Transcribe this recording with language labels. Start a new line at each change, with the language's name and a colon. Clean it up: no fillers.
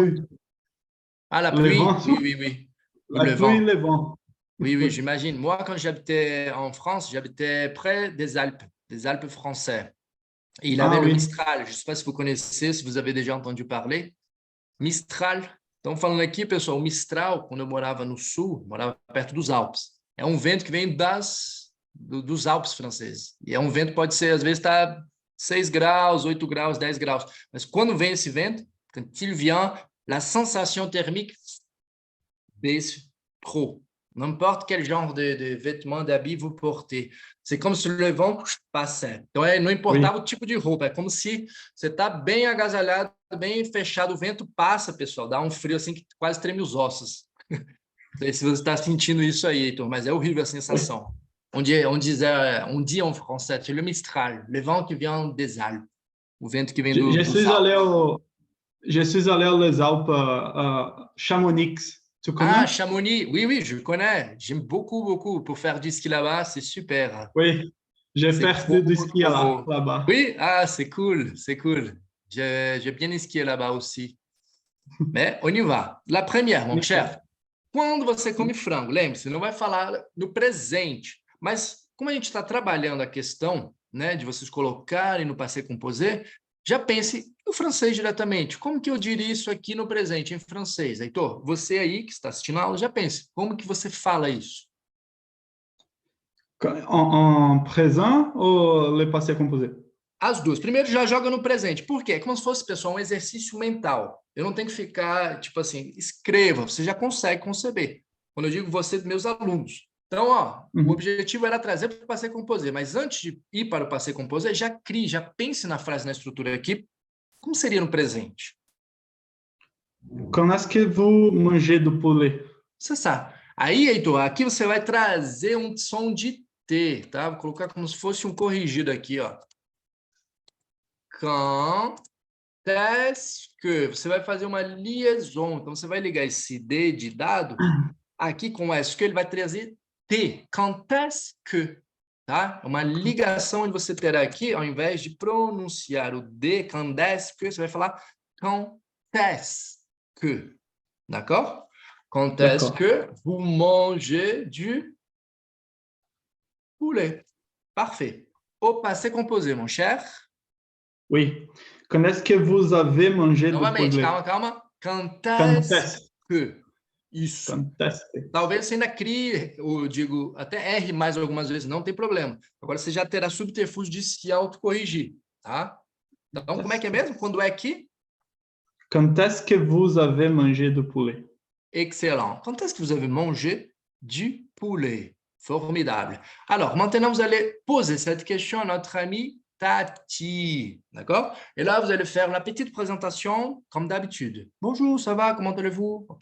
French: pluie. Ah, la Le pluie? vent. Oui, oui, oui. Ou La le pluie, vent. le vent. Oui, oui, j'imagine. Moi, quand j'habitais en France, j'habitais près des Alpes françaises. Et il avait le oui. Mistral. Je ne sais pas si vous connaissez, si vous avez déjà entendu parler. Mistral.
Portuguese: Estamos falando aqui, pessoal, o Mistral, quando eu morava no sul, morava perto dos Alpes. É um vento que vem dos Alpes franceses. E é um vento que pode ser, às vezes, está 6 graus, 8 graus, 10 graus. Mas quando vem esse vento,
French: quand il vient, la sensation thermique baisse trop. N'importe quel genre de vêtements, d'habits vous portez. C'est comme se le vent passait.
Portuguese: Então, não importava o tipo de roupa. É como se você está bem agasalhado, bem fechado. O vento passa, pessoal. Dá um frio assim que quase treme os ossos. Não sei se você está sentindo isso aí, Heitor, mas é horrível a sensação.
French: On dit en français, c'est le Mistral, le vent qui vient des Alpes.
Portuguese: O vento que vem dos Alpes.
French: Je suis allé aux Alpes, Chamonix. Tu connais? Ah, Chamonix, oui, oui, je connais. J'aime beaucoup, beaucoup. Pour faire du ski là-bas, c'est super. Oui, j'ai fait du ski là-bas. Oui, ah, c'est cool, c'est cool. J'ai bien skié là-bas aussi. Mais on y va. La première, mon cher.
Portuguese: Quando você come frango, lembre-se, não vai falar no presente, mas como a gente está trabalhando a questão, né, de vocês colocarem no passé composé, já pense no francês diretamente. Como que eu diria isso aqui no presente, em francês? Heitor, você aí que está assistindo a aula, já pense. Como que você fala isso?
French: En présent ou le passé composé?
Portuguese: As duas. Primeiro, já joga no presente. Por quê? É como se fosse, pessoal, um exercício mental. Eu não tenho que ficar, tipo assim, escreva, você já consegue conceber. Quando eu digo você, meus alunos. Então, o objetivo era trazer para o passé composé, mas antes de ir para o passé composé, já crie, já pense na frase, na estrutura aqui, como seria no presente?
French: Quand est-ce que vous mangez du poulet?
Portuguese: Você sabe. Aí, Heitor, aqui você vai trazer um som de T, tá? Vou colocar como se fosse um corrigido aqui, ó.
French: Quand est-ce que?
Portuguese: Você vai fazer uma liaison. Então, você vai ligar esse D de dado aqui com o est-ce que, ele vai trazer T.
French: Quand est-ce que?
Portuguese: Tá? Uma ligação onde você terá aqui, ao invés de pronunciar o D,
French: quand est-ce que,
Portuguese: você vai falar quand est-ce que.
French: D'accord? Quand est-ce que vous mangez du poulet? Parfait. Au passé composé, mon cher. Oui. Quand est-ce que vous avez mangé du
Portuguese: Novamente,
French: poulet?
Portuguese: calma, calma.
French: Quand est-ce que?
Portuguese: Isso. Fantástico. Talvez você ainda crie, ou digo, até erre mais algumas vezes, não tem problema. Agora você já terá subterfúgio de se autocorrigir, tá? Então, como é que é mesmo? Quando é que?
French: Quand est-ce que vous avez mangé du poulet? Excellent. Quand est-ce que vous avez mangé du poulet? Formidable. Alors, maintenant, vous allez poser cette question à notre ami Tati. D'accord? Et là, vous allez faire la petite présentation comme d'habitude. Bonjour, ça va? Comment allez-vous? OK?